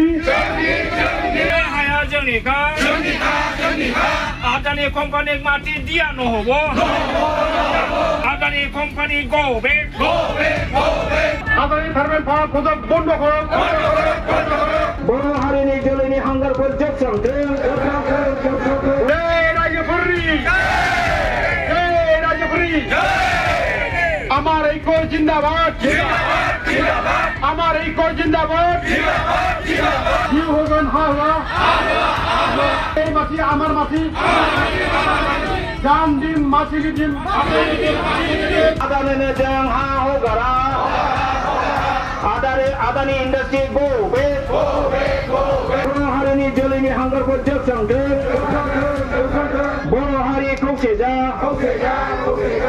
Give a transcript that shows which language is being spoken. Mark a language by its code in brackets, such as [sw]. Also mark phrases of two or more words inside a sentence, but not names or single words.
[brx] हाया जोंनिखा आदानि कम्पानि माटी दिया নহ'ব आदानि कम्पानि [en] go back [brx] आदानि [en] thermal power project [brx] बन्द करো बर' हारिनि जोलैनि हांगारफोर जोबस्रांथों [bn] আমার ঐক্য জিন্দাবাদ আমার ঐক্য জিন্দাবাদ জিউ হোগন হাওয়া এই মাটি আমার মাটি জান দিম মাটি দিম [brx] आदानिनो जों हा हगारा आदानि [en] industry go back [brx] बर' हारिनि जोलैनि हांगारफोर जोबस्रांथों बर' हारि खौसे जा